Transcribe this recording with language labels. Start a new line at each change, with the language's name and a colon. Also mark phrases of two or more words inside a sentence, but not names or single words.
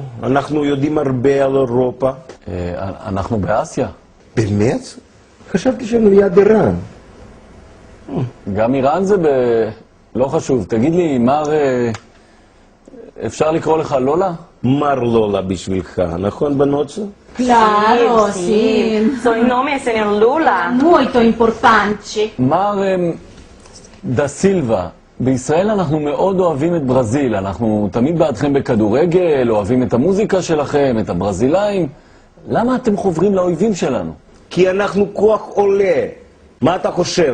Hebrew: אנחנו יודעים הרבה על אירופה. אנחנו באסיה. באמת? חשבתי שאני ליד איראן. גם איראן זה לא חשוב. תגיד לי, מר... אפשר לקרוא לך לולה? מר לולה בשבילך, נכון בנות?
Italian: Claro, sì. Soy nome è signor Lula. Molto importante.
Hebrew: מר דה סילבה, בישראל אנחנו מאוד אוהבים את ברזיל. אנחנו תמיד בעדכם בכדורגל, אוהבים את המוזיקה שלכם, את הברזילאים. למה אתם חוברים לאויבים שלנו? כי אנחנו כוח עולה. מה אתה חושב?